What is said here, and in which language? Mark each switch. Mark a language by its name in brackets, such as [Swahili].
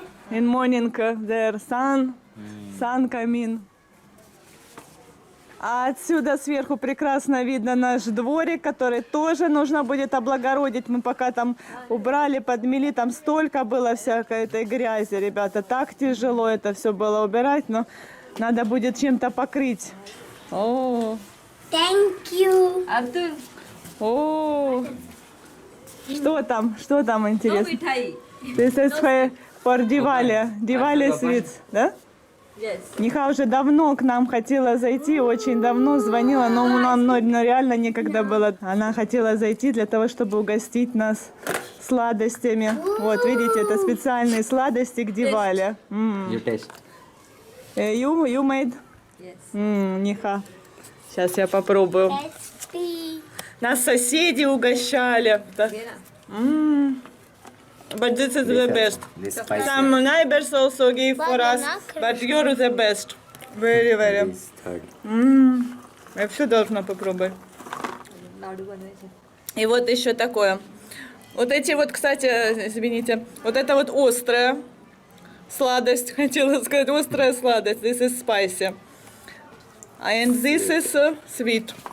[English] In morning there sun come in. [Russian] А отсюда сверху прекрасно видно наш дворик, который тоже нужно будет облагородить. Мы пока там убрали, подмели, там столько было всякой этой грязи, ребята. Так тяжело это все было убирать, но надо будет чем-то покрыть. О, [English] Thank you. Abdul, [Russian] о, что там [English] no [Russian] интересно? [Hindi] mithai. [English] This is for Diwali sweets, да? Yes. [Russian] Ниха уже давно к нам хотела зайти, очень давно звонила, но нам реально некогда было. Она хотела зайти для того, чтобы угостить нас сладостями. Вот, видите, это специальные сладости к Дивале. [English] You taste. You made? Yes. [Russian] Ниха. Сейчас я попробую. [English] Tasty. [Russian] Нас соседи угощали. Да. [English] But this is the best. This spicy. Some neighbors also gave for us, but you're the best. Very, very. This third. [Russian] Я все должна попробовать. [Hindi] Ladu banwai. [Russian] И вот еще такое. Вот эти вот, кстати, извините, вот это вот острая сладость, хотела сказать, острая сладость. [English] This is spicy. And this is sweet.